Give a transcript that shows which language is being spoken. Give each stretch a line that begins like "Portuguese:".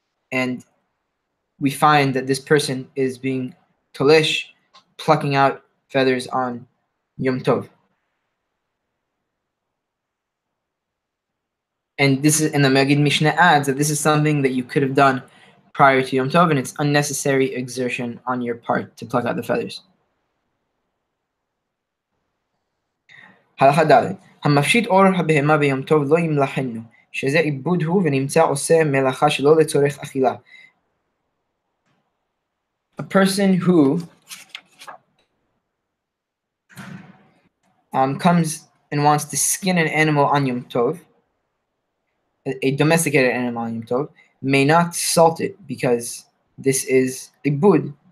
English: And we find that this person is being tolesh, plucking out feathers on Yom Tov. And this is, and the Magid Mishneh adds that this is something that you could have done prior to Yom Tov, and it's unnecessary exertion on your part to pluck out the feathers.
Hebrew: הלכה ד' המפשיט אור הבהמה ביום טוב לא ימלחנו, שזה עיבוד הוא ונמצא עושה מלאכה שלא לצורך אכילה.
English: A person who comes and wants to skin an animal on Yom Tov, a domesticated animal on Yom Tov, may not salt it because this is ibud.